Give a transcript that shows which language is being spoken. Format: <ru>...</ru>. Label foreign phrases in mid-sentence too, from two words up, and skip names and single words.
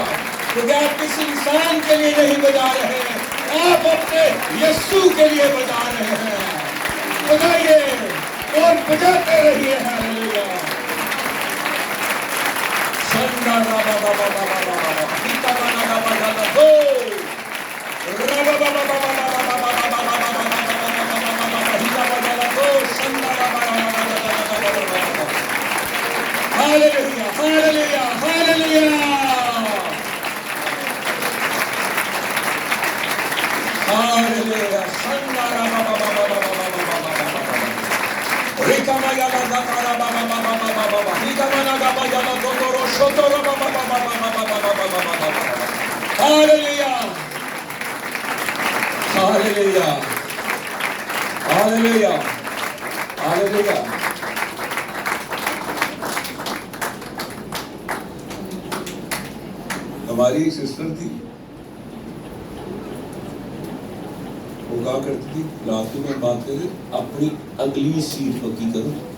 <ur>کیونکہ آپ کسی انسان کے لیے نہیں بجا رہے ہیں، آپ اپنے یسوع کے لیے بجا رہے ہیں. بجائیے اور بجاتے رہیے. ہاللیلویا. سندا رابا بابا بابا بابا پیتا بنا بابا بابا گو رابا بابا بابا بابا بابا بابا</ur> <en>Hallelujah, hallelujah, hallelujah. Hallelujah. Sandara baba baba baba baba. Rikama yala zakara baba baba baba baba. Rikama naga baba baba totoro shotoro baba baba baba baba. Hallelujah. Hallelujah. Hallelujah. Hallelujah.</en> <ur>ہماری ایک سسٹر تھی، وہ کہا کرتی تھی رات کو میں بات کرے اپنی اگلی سیٹ پکی کرو.</ur>